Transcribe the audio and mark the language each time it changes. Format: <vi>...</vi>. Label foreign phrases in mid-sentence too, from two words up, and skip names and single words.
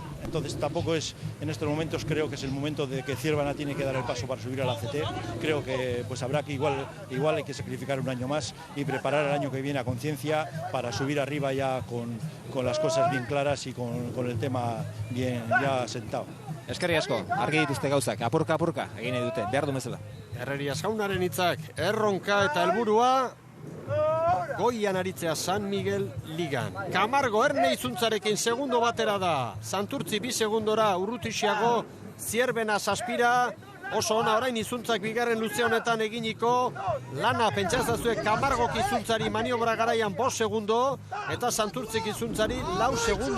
<es>Entonces tampoco es, en estos momentos creo que es el momento de que Zierbena tiene que dar el paso para subir a la CT. Creo que habrá que igual hay que sacrificar un año más y preparar el año que viene a conciencia para subir arriba ya con las cosas bien claras y con el tema bien ya sentado.</es> <eu>Eskerrik asko, argi dituzte gauzak, apurka egin dute, behar du bezala. Herrerias jaunaren hitzak, erronka eta helburua goian aritzea San Miguel Ligan. Camargo Erne Izuntzarekin segundo batera da, Santurtzi 2 segundora Urrutixiago, Zierbena 6, oso ona orain Izuntzak bigarren luze honetan eginiko lana pentsazazue Camargok Izuntzari maniobra garaian 5 segundo eta Santurtzik Izuntzari 4 segundo.</eu>